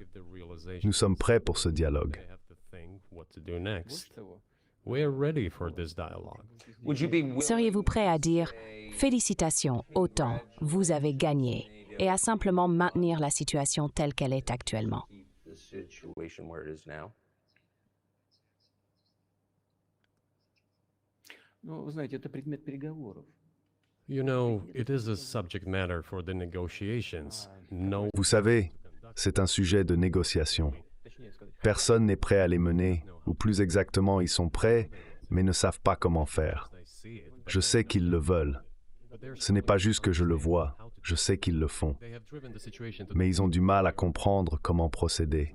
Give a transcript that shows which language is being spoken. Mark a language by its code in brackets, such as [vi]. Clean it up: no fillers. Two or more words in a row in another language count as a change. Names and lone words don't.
[fr] Nous sommes prêts pour ce dialogue. Seriez-vous prêt à dire « Félicitations, OTAN, vous avez gagné » et à simplement maintenir la situation telle qu'elle est actuellement? [ru] Ну, вы знаете, это предмет переговоров. [en] You know, it is a subject matter for the negotiations. No. [fr] Vous savez, c'est un sujet de négociation. Personne n'est prêt à les mener, ou plus exactement, ils sont prêts, mais ne savent pas comment faire. Je sais qu'ils le veulent. Ce n'est pas juste que je le vois, je sais qu'ils le font. Mais ils ont du mal à comprendre comment procéder.